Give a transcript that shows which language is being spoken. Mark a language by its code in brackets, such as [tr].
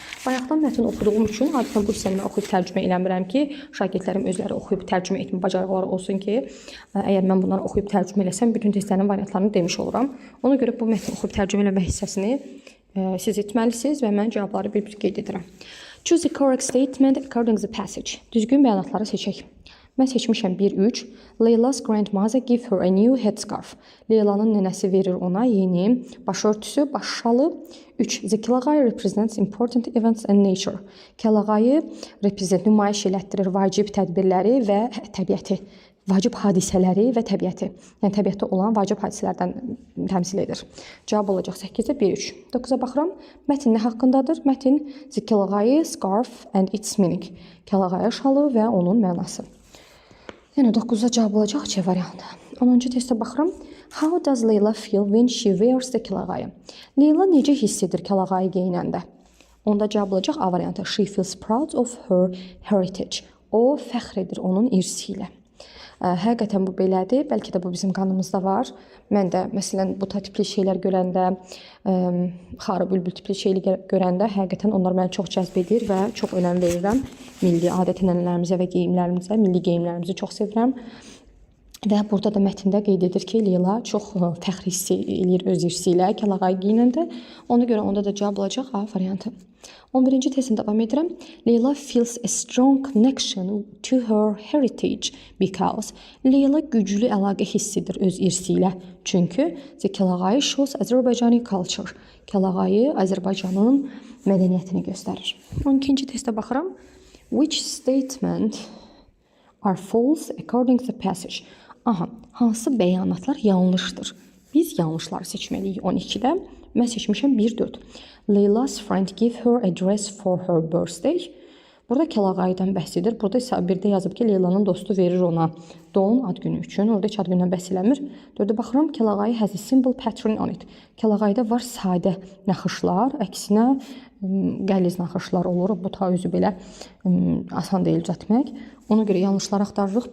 [az] Bayaqdan mətn oxuduğum üçün adətən bu hissəni oxuyub tərcümə eləmirəm ki, şagirdlərim özləri oxuyub tərcümə etmə bacarıqları olsun ki, əgər mən bunları oxuyub tərcümə eləsəm, bütün testlərin variantlarını demiş oluram. Ona görə bu mətn oxuyub tərcümə eləmə hissəsini siz etməlisiniz və mən cavabları bir-bir qeyd edirəm. [en] Choose the correct statement according to the passage. [az] Düzgün bəyanatları seçək. Mən seçmişəm 1-3. [en] Layla's grandmother give her a new headscarf. [az] Leylanın nənəsi verir ona yeni başörtüsü, başşalı. 3. [en] The kəlağayı represents important events and nature. [az] Kəlağayı nümayiş elətdirir vacib tədbirləri və təbiəti. Vacib hadisələri və təbiəti. Yəni təbiətdə olan vacib hadisələrdən təmsil edir. Cavab olacaq 8-də 1-3. 9-a baxıram. Mətn nə haqqındadır? Mətn [en] the kəlağayı, scarf and its meaning. [az] Kəlağayı şalı və onun mənası. Yəni 9-da cavab olacaq C variantı. 10-cu testə baxıram. [en] How does Layla feel when she wears the kəlağayı? [az] Layla necə hiss edir kəlağayı geyinəndə? Onda cavab olacaq A variantı. [en] She feels proud of her heritage. [az] O fəxr edir onun irsi ilə. Həqiqətən bu belədir. Bəlkə də bu bizim qanımızda var. Mən də məsələn bu tipli şeylər görəndə, xarı bülbül tipli şeyləri görəndə həqiqətən onlar məni çox cəzb edir və çox önəm verirəm. Milli adət-ənənələrimizə və geyimlərimizə, milli geyimlərimizi çox sevirəm. Və burada da mətndə qeyd edir ki, Leyla çox fəxr hiss edir öz irsi ilə kəlağayı geyinəndə. Ona görə onda da cavab olacaq A variantı. 11-ci testin davam edirəm. [en] Leyla feels a strong connection to her heritage because [az] Leyla güclü əlaqə hiss edir öz irsi ilə. [en] Çünki kəlağayı shows Azərbaycani culture. Kəlağayı Azərbaycanın mədəniyyətini göstərir. [az] 12-ci testə baxıram. [en] Which statement are false according to the passage? [az] Aha, hansı bəyanatlar yanlışdır? Biz yanlışları seçməliyik 12-də. Mən seçmişəm 1-4. [en] Layla's friend give her a dress for her birthday. [az] Burada kəlağayıdan bəhs edir. Burada isə 1-də yazıb ki, Leylanın dostu verir ona don ad günü üçün. Orada heç ad gündən bəhs eləmir. 4-də baxıram, kəlağayı [en] has a simple pattern on it. [az] Kəlağayıda var sadə naxışlar, əksinə qəliz naxışlar olur. Bu ta özü belə asan deyil düzəltmək. Ona görə yanlışları axtarırıq.